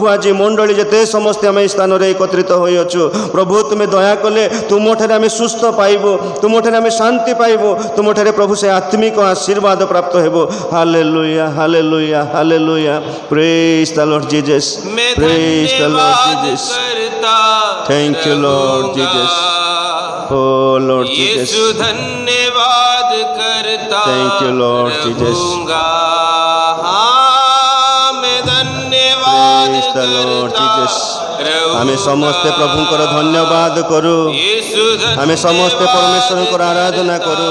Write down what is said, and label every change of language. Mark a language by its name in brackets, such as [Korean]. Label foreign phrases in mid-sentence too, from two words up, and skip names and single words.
[Odia] ଆଜି ମଣ୍ଡଳୀ ଯେତେ ସମସ୍ତେ ଆମେ ଏହି ସ୍ଥାନରେ ଏକତ୍ରିତ ହୋଇଅଛୁ ପ୍ରଭୁ, ତୁମେ ଦୟା କଲେ ତୁମଠାରେ ଆମେ ସୁସ୍ଥ ପାଇବୁ, ତୁମଠାରେ ଆମେ ଶାନ୍ତି ପାଇବୁ, ତୁମଠାରେ ପ୍ରଭୁ ସେ ଆତ୍ମିକ ଆଶୀର୍ବାଦ ପ୍ରାପ୍ତ ହେବ। [English] Hallelujah, hallelujah, hallelujah, praise the Lord Jesus, praise the Lord Jesus. Thank you Lord Jesus, O Lord Jesus, [Hindi] धन्यवाद करता [English] Thank you Lord Jesus, [Hindi] मैं धन्यवाद जीसस। [Odia] ଆମେ ସମସ୍ତେ ପ୍ରଭୁଙ୍କର ଧନ୍ୟବାଦ କରୁ, ଆମେ ସମସ୍ତେ ପରମେଶ୍ୱର ଆରାଧନା କରୁ।